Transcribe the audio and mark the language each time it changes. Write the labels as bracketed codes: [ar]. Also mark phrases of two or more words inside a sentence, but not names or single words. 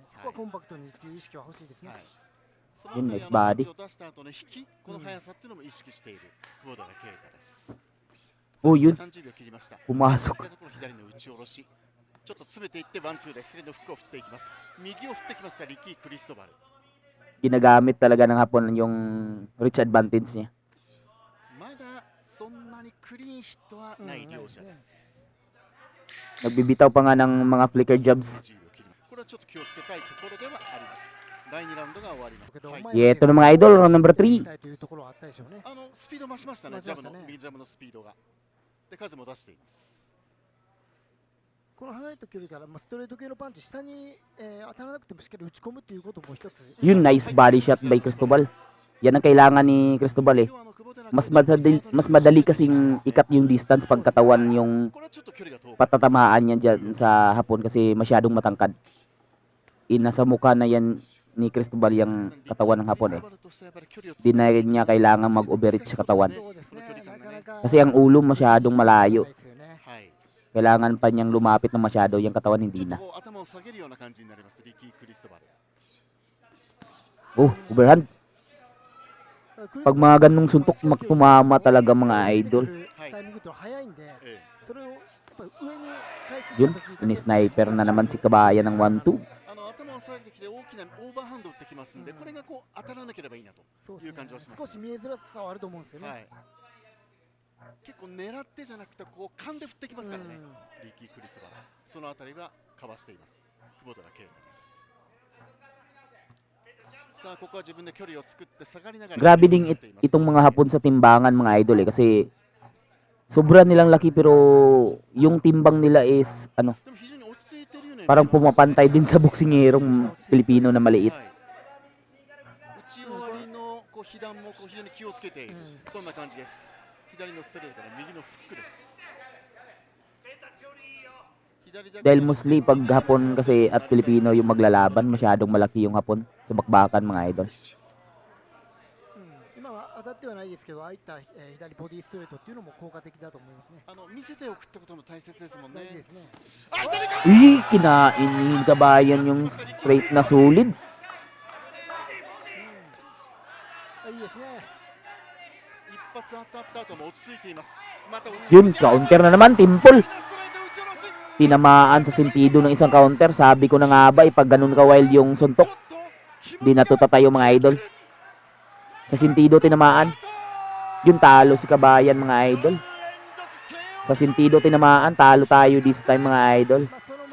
[ja] そこはコンパクトにっていう意識は欲しいですね。はい。そのうん後にナイスバーディパンチを出した後の引き、この速さっていうのも意識している久保田圭太です。おyun, 30秒切りました。 [tl] pumasok. [ja] ところ左の打ち下ろし。ちょっと詰めていってワンツーで左のフックを振っていきます。右を振ってきましたリッキー・クリストバル。 [tl] Ginagamit talaga ng Hapon yung [en] reach advantage [tl] niya. [ja] まだそんなにクリーンヒットはない両者です。 [tl] Nagbibitaw pa nga ng mga [en] flicker jabs. [ja] これはちょっと気をつけたいところではあります。第2ラウンドが終わります。はい、 [tl] Ito na mga idol, [en] round number 3. [ja] というところはあったでしょうね。スピード増しましたね、増しましたね右ジャブのスピードが。で、数も出しています。この離れた距離から、ストレート系のパンチ下に、当たらなくてもしっかり打ち込むっていうことも一つ。 [tl] Yun, [en] nice body shot by Cristobal. [tl] Yan ang kailangan ni Cristobal eh. Mas madali kasing ikat yung distance pag katawan yung [ja] これはちょっと距離が遠く。 [tl] patatamaan niya dyan sa Hapon kasi masyadong matangkad. Nasa mukha na yan ni Cristobal yung katawan ng Hapon eh. Di na rin niya kailangan mag-overreach sa katawan. [ja] そうですね。なかなか [tl] Kasi ang ulo masyadong malayo. [ja] ですよね。はい。 [tl] Kailangan pa niyang lumapit na masyado, yung katawan [ja] ちょ [tl] hindi [ja] っと [tl] na. [ja] こう頭を下げるような感じになります、リッキー・クリストバル。 [en] Oh, overhand. [tl] Pag mga ganung suntok, tumama talaga mga idol. [ja] タイミングと早いんで、えそれをやっぱり上に返してき [tl] Yun, [ja] た時に [tl] ini-sniper na naman si Kabayan ng 1-2. [ja] え、頭を下げてきて大きなオーバーハンドを打ってきますんで、これがこう当たらなければいいなというそうですね感じはします。少し見えづらさはあると思うんですよね。はい。結構狙ってじゃなくてこう勘で振ってきますからね、リッキー・クリストバル。そのあたりはかわしています久保田圭太です。さあここは自分で距離を作って下がりながら [tl] Grabe ding itong mga Hapon sa timbangan mga idol eh. Kasi sobra nilang laki pero yung timbang nila is [ja] でも非常に落ち着いてるよね。 [tl] parang pumapantay din sa boksingerong Pilipino na maliit. [ja] はい、打ち終わりのこう被弾もこう非常に気をつけている、そんな感じです。左のストレートから右のフックです。 [tl] Dahil mostly pag Hapon kasi at Pilipino yung maglalaban, masyadong malaki yung Hapon sa bakbakan mga idol. [ja] 今は当たってはないですけど、ああいった、左ボディストレートっていうのも効果的だと思いますね。見せておくってことも大切ですもんね。大事ですね。あ、左か。 [tl] Uy, kinain ni Kabayan yung straight na solid. [ja] いいですね。一発当たった後も落ち着いています。また打ち [tl] Yun, counter na naman, Timple. [ja] ストレート打ち下ろし。 [tl] Tinamaan sa sentido ng isang counter. Sabi ko na nga ba, pag ganun ka wild yung suntok, di natutatayo mga idol. Sa sentido tinamaan. Yun, talo si Kabayan mga idol. Sa sentido tinamaan, talo tayo [en] this time [tl] mga idol.